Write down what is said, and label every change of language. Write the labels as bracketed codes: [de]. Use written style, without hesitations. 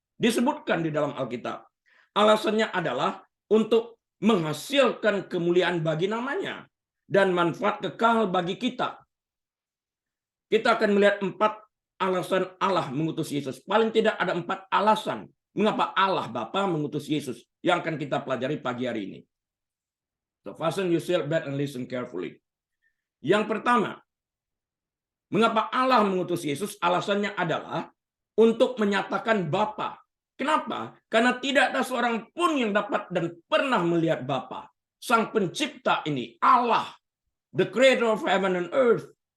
[id] Disebutkan di dalam Alkitab. Alasannya adalah untuk menghasilkan kemuliaan bagi namanya dan manfaat kekal bagi kita. Kita akan melihat 4 alasan Allah mengutus Yesus. Paling tidak ada 4 alasan mengapa Allah Bapa mengutus Yesus yang akan kita pelajari pagi hari ini. [en] So fasten your seatbelt and listen carefully. [id] Yang pertama, mengapa Allah mengutus Yesus? Alasannya adalah untuk menyatakan Bapa. Kenapa? Karena tidak ada seorang pun yang dapat dan pernah melihat Bapa. Sang pencipta ini, Allah, [en] the creator of heaven and earth.